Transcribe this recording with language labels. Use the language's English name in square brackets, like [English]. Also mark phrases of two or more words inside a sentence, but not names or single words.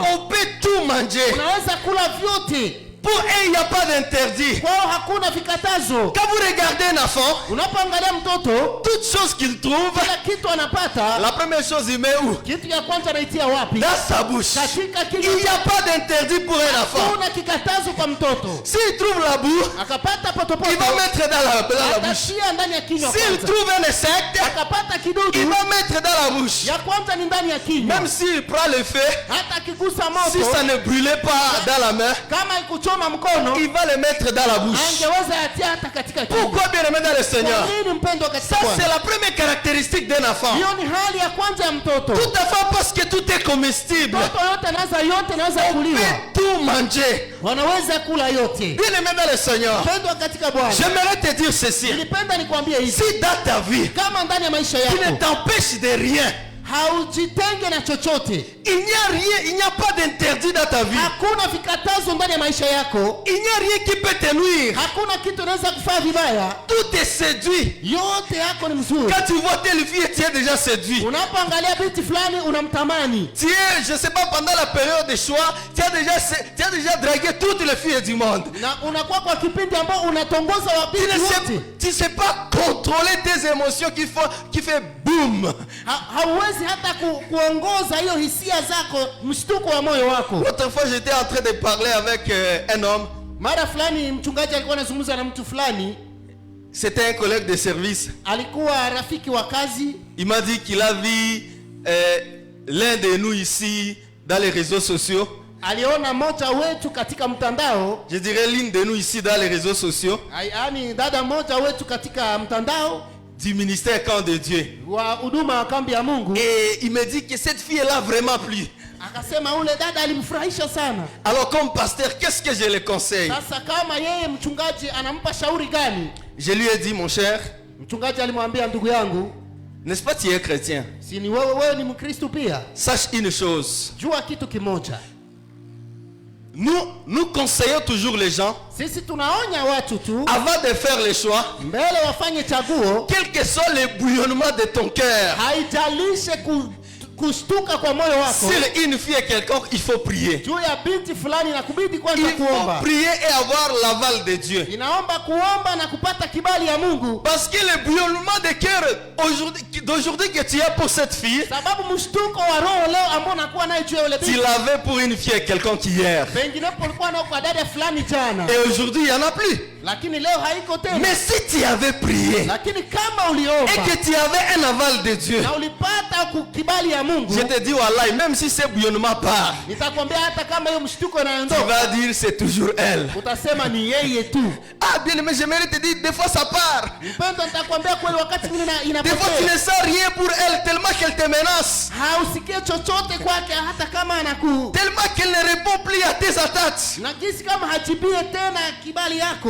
[French] On peut tout manger. [Swahili] Unaweza kula vyote. [French] Pour eux, il n'y a pas d'interdit. [Swahili] Kwao hakuna vikatazo. [French] Quand vous regardez un enfant, [Swahili] Unapoangalia mtoto, [French] toute chose qu'il trouve, [Swahili] kila kitu anapata, [French] la première chose, il met où? [Swahili] kitu ya kwanza anaitia wapi? [French] Dans sa bouche. [Swahili] Katika [French] Il [Swahili] kinywa. [French] n'y a pas d'interdit pour un enfant. [Swahili] Hakuna kikatazo kwa mtoto. [French] S'il trouve la boue, [Swahili] Akapata [French] il va [Swahili] potopoto, [French] mettre dans la bouche. [Swahili] atashia ndani ya kinywa [French] S'il [Swahili] kwanza. [French] trouve un insecte, [Swahili] Akapata [French] il [Swahili] kidudu, [French] va mettre dans la bouche. [Swahili] ya kwanza ni ndani ya kinywa. [French] Même s'il prend le feu, [Swahili] Hata akigusa [French] si ça [Swahili] moto, [French] ne brûlait pas dans la main, [Swahili] kama ikuchoma mkono, [French] il va le mettre dans la bouche. [Swahili] angeweza yatia hata katika kinywa. [French] Pourquoi bien aimé dans le Seigneur? [Swahili] Kwa nini mpendwa katika [French] Ça, [Swahili] Bwana? [French] c'est la première caractéristique d'un enfant. [Swahili] Hiyo ni hali ya kwanza ya mtoto. [French] Tout enfant pense que tout est comestible. [Swahili] Mtoto yote anaweza [French] On [Swahili] kuliwa. [French] peut tout manger. [Swahili] Wanaweza kula yote. [French] Bien aimé dans le Seigneur, [Swahili] Mpendwa katika Bwana, [French] j'aimerais te dire ceci. [Swahili] nilipenda nikwambie hivi, [French] Si dans ta vie, [Swahili] kama ndani ya maisha [French] tu ne [Swahili] yako [French] t'empêches de rien, [Swahili] haujitenge na chochote, [French] il n'y a rien, il n'y a pas d'interdit dans ta vie. [Swahili] hakuna vikatazo ndani ya maisha yako, [French] Il n'y a rien qui peut te nuire. [Swahili] hakuna kitu unaweza kufanya vibaya, [French] Tout est séduit. [Swahili] yote yako ni mzuri. [French] Quand tu vois telle fille, tu es déjà séduit. [Swahili] Unapoangalia binti fulani unamtamani, [French] Tu es, je ne sais pas, pendant la période de choix, tu as déjà dragué toutes les filles du monde. [Swahili] na unakuwa kwa kipindi ambao unatongoza [French] Tu [Swahili] wabinti [French] ne [Swahili] wote. [French] sais pas contrôler tes émotions qui fait boum. [Swahili] Hauwezi hata kuongoza hiyo hisia zako, mshtuko wa moyo wako. [French] L'autre fois, j'étais en train de parler avec un homme. [Swahili] Mara fulani mchungaji alikuwa anazungumza na mtu fulani, [French] C'était un collègue de service. [Swahili] alikuwa rafiki wa kazi. [French] Il m'a dit qu'il a vu l'un de nous ici dans les réseaux sociaux. [Swahili] Aliona mmoja wetu katika mtandao, [French] Je dirais l'une de nous ici dans les réseaux sociaux [Swahili] yaani dada mmoja wetu katika mtandao [French] du ministère Camp de Dieu. [Swahili] wa huduma wa kambi ya Mungu. [French] Et il me dit que cette fille là vraiment plu. [Swahili] Akasema ule dada alimfurahisha sana. [French] Alors comme pasteur, qu'est-ce que je le conseille? [Swahili] Sasa kama yeye mchungaji anampa shauri gani? [French] Je lui ai dit, mon cher, [Swahili] Mchungaji alimwambia, ndugu yangu, [French] n'est-ce pas tu es chrétien? [Swahili] si ni wewe ni Mkristo pia, [French] Sache une chose. [Swahili] jua kitu kimoja. [French] Nous conseillons toujours les gens, [Swahili] Sisi tunaonya watu tu [French] avant de faire le choix, [Swahili] mbele wafanye chaguo, [French] quel que soit le bouillonnement de ton cœur, [Swahili] haijalishe kushtuka kwa moyo wako. [French] sur une fille quelconque, il faut prier. [Swahili] Juu ya binti fulani na kubidi kwanza [French] Il faut [Swahili] kuomba. [French] prier et avoir l'aval de Dieu. [Swahili] Inaomba kuomba na kupata kibali ya Mungu. [French] Parce que le bouillonnement de cœur d'aujourd'hui que tu as pour cette fille, [Swahili] Sababu mshtuko wa roho leo ambao nakuwa naye juu ya ule [French] tu [Swahili] binti, [French] l'avais pour une fille quelconque hier. [Swahili] penginepo ulikuwa nao kwa dada fulani jana, [French] Et aujourd'hui, il n'y en a plus. [Swahili] lakini leo haiko tena. [French] Mais si tu avais prié [Swahili] Lakini kama uliomba [French] et que tu avais un aval de Dieu, [Swahili] na ulipata kibali ya Mungu, [French] je te dis, wallahi, même si ce bouillonnement part, [Swahili] nitakwambia hata kama hiyo mshtuko [French] tu [Swahili] inaondoka, [French] vas dire c'est toujours elle. [Swahili] utasema ni yeye tu. [French] Ah bien, mais j'aimerais te dire, des fois ça part. [Swahili] Mpendo, nitakwambia kweli, wakati mwingine [French] Des fois tu [Swahili] inapotea. [French] ne sens rien pour elle tellement qu'elle te menace. [Swahili] Hausikie chochote kwake, hata kama [French] Tellement qu'elle ne répond plus à tes attaques. [Swahili] na jinsi kama hajibie tena kibali yako.